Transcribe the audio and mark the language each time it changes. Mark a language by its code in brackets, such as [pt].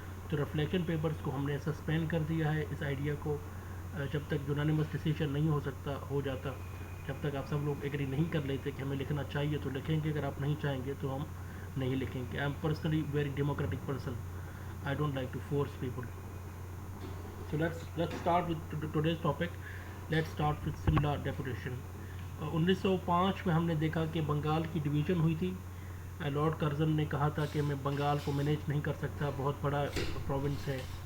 [hi] तो reflection papers को हमने सस्पेंड कर दिया है. इस आइडिया को जब तक यूनानिमस डिसीजन नहीं हो जाता, जब तक आप सब लोग एग्री नहीं कर लेते कि हमें लिखना चाहिए तो लिखेंगे. अगर आप नहीं चाहेंगे तो हम नहीं लिखेंगे. [en] I am personally very democratic person. I don't like to force people. So let's start with today's topic. Let's start with Simla Deputation. [hi] 1905 में हमने देखा कि बंगाल की डिवीज़न हुई थी. लॉर्ड कर्जन ने कहा था कि मैं बंगाल को मैनेज नहीं कर सकता, बहुत बड़ा प्रोविंस है.